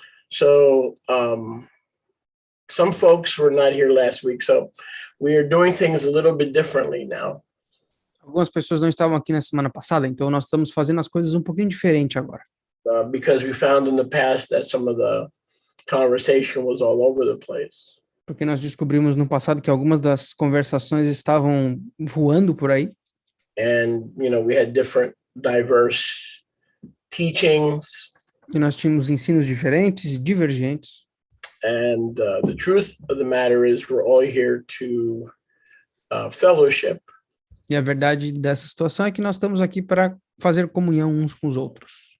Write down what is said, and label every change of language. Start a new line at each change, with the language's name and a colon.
English: So some folks were not here last week, so we are doing things a little bit differently now.
Portuguese: Algumas pessoas não estavam aqui na semana passada, então nós estamos fazendo as coisas um pouquinho diferente agora.
English: Because we found in the past that some of the conversation was all over the place.
Portuguese: Porque nós descobrimos no passado que algumas das conversações estavam voando por aí.
English: And, we had different diverse teachings.
Portuguese: E nós tínhamos ensinos diferentes e divergentes.
English: And the truth of the matter is we're all here to fellowship.
Portuguese: E a verdade dessa situação é que nós estamos aqui para fazer comunhão uns com os outros.